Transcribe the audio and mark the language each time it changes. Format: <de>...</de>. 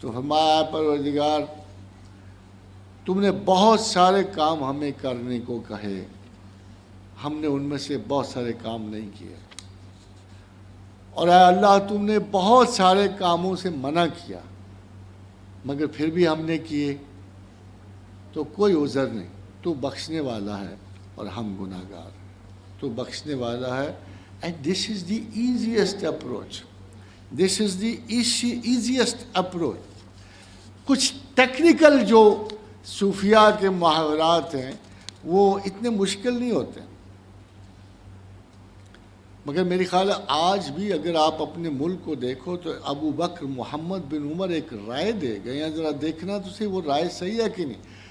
<ur>تو فرمایا پروردگار تم نے بہت سارے کام ہمیں کرنے کو کہے، ہم نے ان میں سے بہت سارے کام نہیں کیے، اور اے اللہ تم نے بہت سارے کاموں سے منع کیا مگر پھر بھی ہم نے کیے. تو کوئی عذر نہیں، تو بخشنے والا ہے اور ہم گناہ گار ہیں. تو بخشنے والا ہے.</ur> <en>And this is the easiest approach, this is the easiest approach.</en> <ur>کچھ ٹیکنیکل جو صوفیاء کے محاورات ہیں وہ اتنے مشکل نہیں ہوتے، مگر میری خیال ہے آج بھی اگر آپ اپنے ملک کو دیکھو تو ابو بکر محمد بن عمر ایک رائے دے گئے ہیں، ذرا دیکھنا تو صحیح وہ رائے صحیح ہے کہ نہیں.</ur>